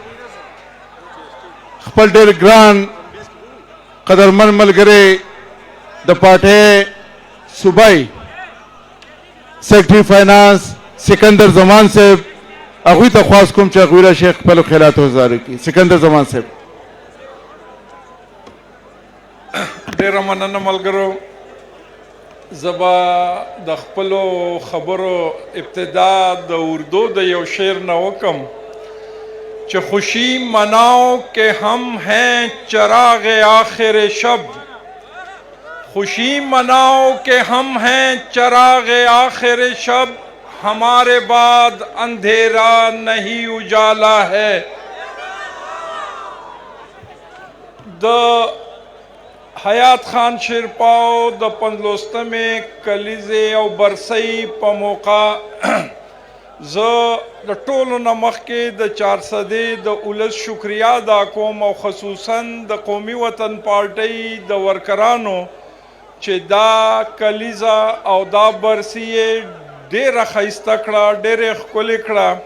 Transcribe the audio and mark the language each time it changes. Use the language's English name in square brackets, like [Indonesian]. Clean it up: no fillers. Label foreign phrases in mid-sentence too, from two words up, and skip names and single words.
[Pashto] خپل ډېر ګران قدرمن ملګری د پارټۍ صوبایي [English] secretary finance [Pashto] سکندر زمان صاحب هغوی ته خواست کوم چې هغوی راشي خپلو خیالاتو اظهار وکړي سکندر زمان صاحب ډېره مننه ملګرو زه به د خپلو خبرو ابتدا د اردو د یو شعر نه وکم چې [Urdu] خوشی مناؤ کہ ہم ہیں چراغ آخر شب خوشی مناؤ کہ ہم ہیں چراغ آخر شب ہمارے بعد اندھیرا نہیں اجالا ہے [Pashto] حیات خان شیرپاو د 50 کلیزې او برسۍ په موقع زه د ټولو نه مخکې د 400 د اولس شکریا ادا کوم او خصوصا د قومي وطن پارټۍ د ورکرانو چې دا کلیزه او دا برسي یې ډېره ښایسته کړه ډېرې ښکلې کړه